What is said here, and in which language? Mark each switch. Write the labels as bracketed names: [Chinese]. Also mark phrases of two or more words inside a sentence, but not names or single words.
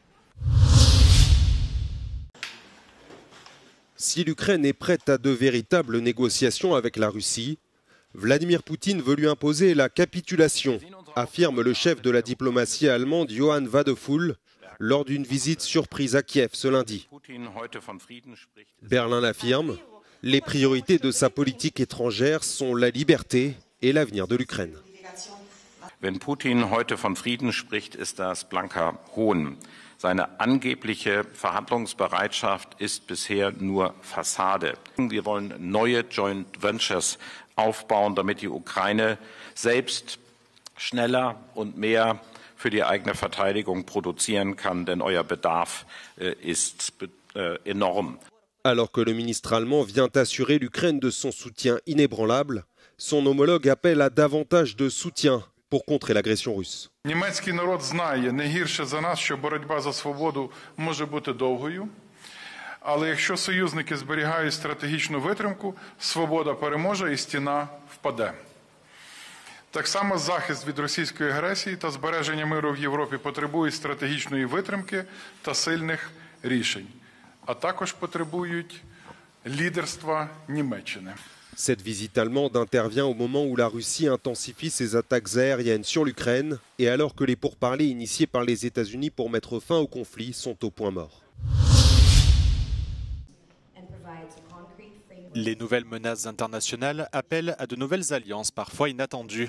[French] Si l'Ukraine est prête à de véritables négociations avec la Russie, Vladimir Poutine veut lui imposer la capitulation, affirme le chef de la diplomatie allemande Johann Wadephul lors d'une visite surprise à Kiev ce lundi. Berlin l'affirme, les priorités de sa politique étrangère sont la liberté et l'avenir de l'Ukraine. [German] Wenn Putin heute von Frieden spricht, ist das blanker Hohn. Seine angebliche Verhandlungsbereitschaft ist bisher nur Fassade. Wir wollen neue [English] Joint Ventures [German] aufbauen, damit die Ukraine selbst schneller und mehr für die eigene Verteidigung produzieren kann, denn euer Bedarf ist enorm. [French] Alors que le ministre allemand vient assurer l'Ukraine de son soutien inébranlable, son homologue appelle à davantage de soutien pour contrer l'agression russe. [Ukrainian] Німецький народ знає не гірше за нас, що боротьба за свободу може бути довгою, але якщо союзники зберігають стратегічну витримку, свобода переможе і стіна впаде. Так само захист від російської агресії та збереження миру в Європі потребують стратегічної витримки та сильних рішень. а також потребують лідерства Німеччини. [French] Cette visite allemande intervient au moment où la Russie intensifie ses attaques aériennes sur l'Ukraine et alors que les pourparlers initiés par les États-Unis pour mettre fin au conflit sont au point mort. Les nouvelles menaces internationales appellent à de nouvelles alliances parfois inattendues.